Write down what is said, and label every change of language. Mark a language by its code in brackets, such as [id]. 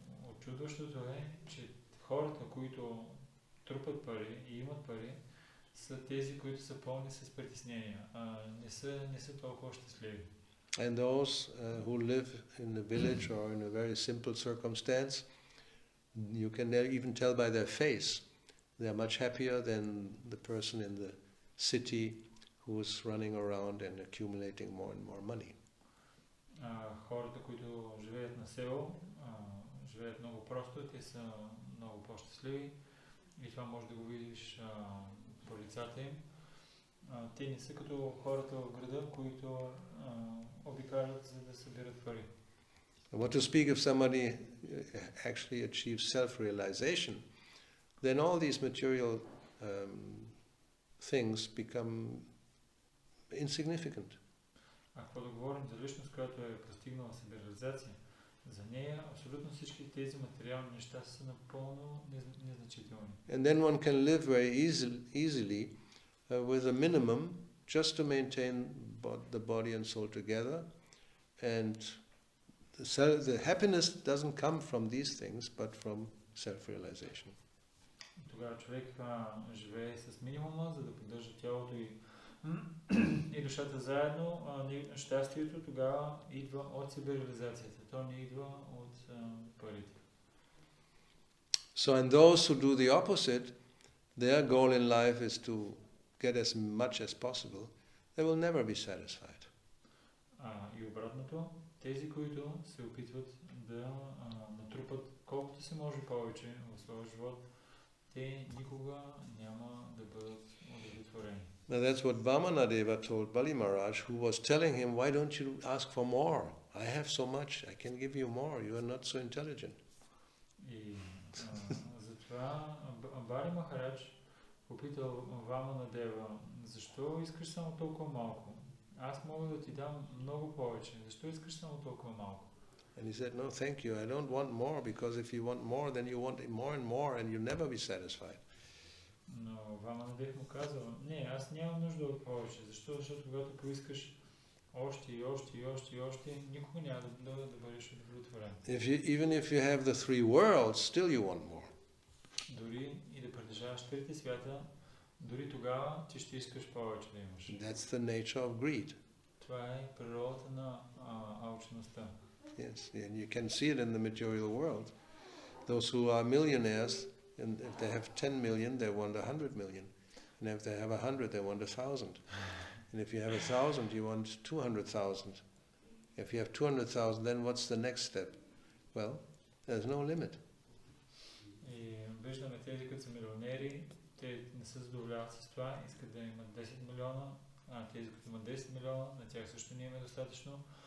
[bg] Очудващото е, че хората, които трупат пари и имат пари, са тези, които са пълни с притеснения, не са толкова щастливи. [en] And those who live in a village or in a very simple circumstance, you can even tell by their face, they are much happier than the person in the city who is running around and accumulating more and more money. [bg] Хората, които живеят на село, живеят много просто, те са много по-щастливи и това може да го видиш по лицата им. Те не са като хората в града, които обикалят за да събират пари. [en] What to speak if somebody actually achieves self-realization, then all these material things become insignificant. [bg] Ако да говорим за личност, която е постигнала себереализация, за нея абсолютно всички тези материални неща са напълно незначителни. [en] And then one can live very easily with a minimum just to maintain the body and soul together, and the happiness doesn't come from these things but from self-realization. [bg] Тогава човек живее с минимума, за да поддържа тялото и душата заедно, щастието тогава идва от себереализацията, то не идва от парите. [en] So and those who do the opposite, their goal in life is to get as much as possible, they will never be satisfied. [bg] И обратното, тези, които се опитват да натрупат колкото се може повече в своя живот, те никога няма да бъдат удовлетворени. [en] Now that's what Vamanadeva told Bali Maharaj, who was telling him, why don't you ask for more? I have so much, I can give you more, you are not so intelligent. [bg] И затова Бали Махарадж попитал Ваманадева, защо искаш само толкова малко? Аз мога да ти дам много повече, защо искаш само толкова малко? [en] And he said, no, thank you, I don't want more, because if you want more, then you want more and you'll never be satisfied. [bg] Но Ваманадев му казал, не, аз нямам нужда от повече. Защо? Защото когато поискаш още и още и още и още, никога няма да бъдеш удовлетворен. [en] Even if you have the three worlds, still you want more. [bg] Дори и да притежаваш трите свята, дори тогава ти ще искаш повече да имаш. [en] That's the nature of greed. [bg] Това е природата на алчността. [en] Yes, and you can see it in the material world. Those who are millionaires, and if they have 10 million, they want 100 million. And if they have 100, they want 1,000. And if you have 1,000, you want 200,000. If you have 200,000, then what's the next step? Well, there's no limit. [bg] И виждаме тези, които са милионери, те не се задоволяват с това, искат да имат 10 милиона, тези, които имат 10 милиона, на тях също не им е достатъчно.